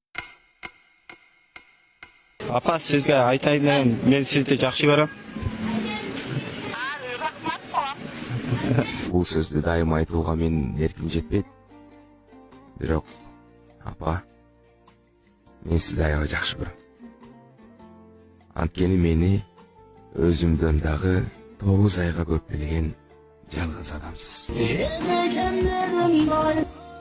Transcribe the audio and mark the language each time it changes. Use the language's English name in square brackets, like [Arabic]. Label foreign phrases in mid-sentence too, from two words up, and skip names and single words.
[Uzbek] Apa sizga aytayın dedim, men sizni yaxshi ko'raman. [Kyrgyz] Бул сөздү дайым айтууга менин эрким жетпейт. Бирок, апа, мен сизди аябай жакшы көрөм. Анткени мени өзүмдөн дагы 9 айга көп билген жалгыз адамсыз.